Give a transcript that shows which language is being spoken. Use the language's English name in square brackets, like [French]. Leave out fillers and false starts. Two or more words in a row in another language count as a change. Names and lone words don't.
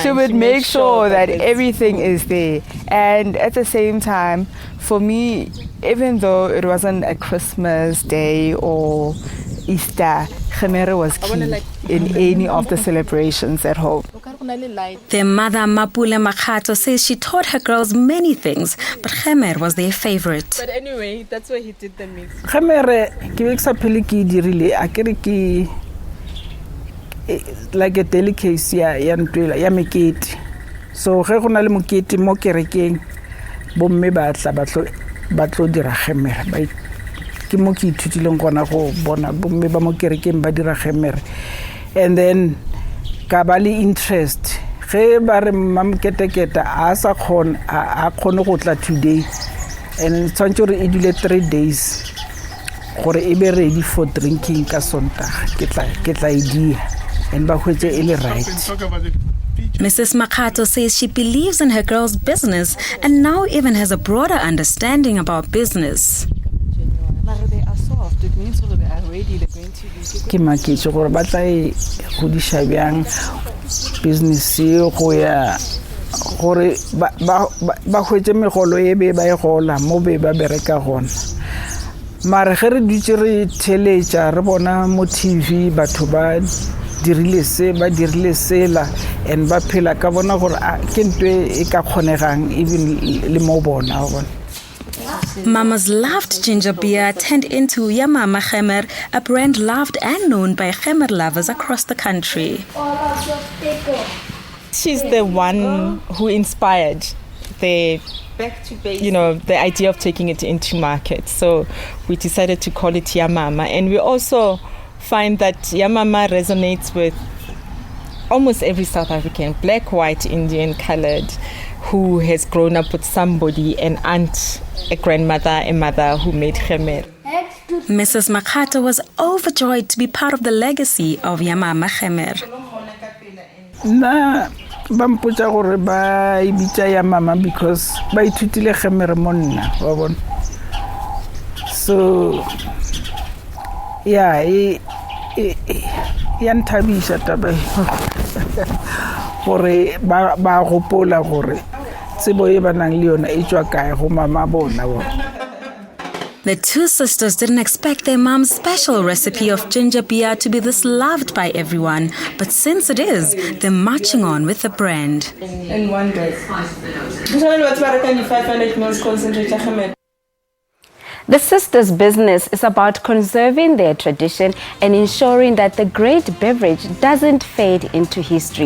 [English] She would make sure that everything is there. And at the same time, for me, even though it wasn't a Christmas day or Easter, Gemmer was key in any of the celebrations at home. Their mother, Mapule Makgato, says she taught her girls many things, but Gemmer was their favorite. But anyway, that's why he did the mix. Gemmer, like a delicacy, [Northern Sotho] ya mekete. So ge go na le mokete mo kerekeng, bomme ba tla batlo dira Gemmer. Ke mo ke ithutileng gona go bona bomme ba mo kerekeng ba dira Gemmer. [English] And then [Northern Sotho] ka ba le interest ge ba re mamketeketa a sa khona a khone go tla today, and tshwantse re e dule 3 days gore e be [English] ready for drinking [Northern Sotho] ka Sondag ke tla idea and ba hwetse e le right. [English] Mrs. Makgato says she believes in her girls' business and now even has a broader understanding about business. They are soft. It means they are ready. They're going to be. [Northern Sotho] Ke maketse gore ba tla go di shabang business go ya gore ba hwetse megolo e be ba e gola mo be ba bereka gona. Mara ge re dutse re theletša re bona mo TV batho ba dirile sela and ba phela ka bona gore ke ntwe e ka kgonegang even le mo bona bona. [English] Mama's loved ginger beer turned into Yamama Gemmer, a brand loved and known by Gemmer lovers across the country. She's the one who inspired the idea of taking it into market. So we decided to call it Yamama, and we also find that Yamama resonates with almost every South African, black, white, Indian, colored, who has grown up with somebody, an aunt, a grandmother, a mother who made Gemmer. Mrs. Makgato was overjoyed to be part of the legacy of Yamama Gemmer. [Northern Sotho] Nna ba mpotsa gore ba ibitsa Yamama because ba ithutile gemere mo nna wa bona. [English] So yeah, [Northern Sotho] ya nthabisha taba gore ba gopola gore tsebo e ba nang le yona e tswa kae go mama bona bona. [English] The two sisters didn't expect their mom's special recipe of ginger beer to be this loved by everyone, but since it is, they're marching on with the brand. In one day. 500 ml concentrate. The sisters' business is about conserving their tradition and ensuring that the great beverage doesn't fade into history.